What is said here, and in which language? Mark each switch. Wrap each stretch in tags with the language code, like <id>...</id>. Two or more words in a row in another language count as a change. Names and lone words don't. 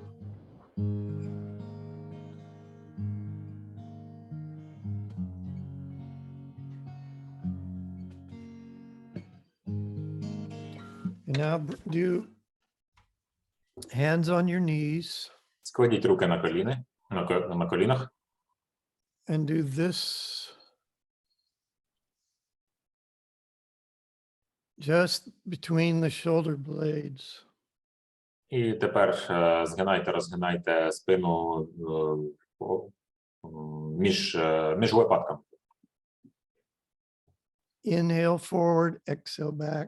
<en>And now do hands on your knees</en> <uk>Складіть руки на коліни, на колінах.</uk> <en>and do this just between the shoulder blades.</en> <uk>І тепер згинайте, розгинайте спину між лопатками.</uk> <en>Inhale forward, exhale back.</en>